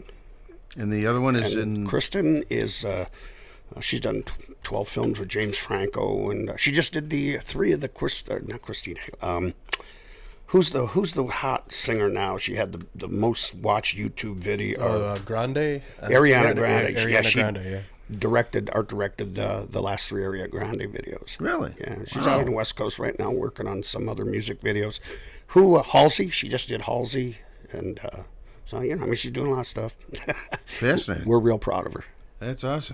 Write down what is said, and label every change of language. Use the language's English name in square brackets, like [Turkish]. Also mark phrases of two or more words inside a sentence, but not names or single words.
[English] And the other one is Kristen is... she's done 12 films with James Franco, and she just did the 3 of the not Christine. Who's the hot singer now? She had the most watched YouTube video. Grande. Ariana Grande. Ariana Grande. Yeah. Art directed the last 3 Ariana Grande videos. Really? Yeah. She's out on the West Coast right now, working on some other music videos. Halsey? She just did Halsey, and so she's doing a lot of stuff. Fascinating. We're real proud of her. That's awesome.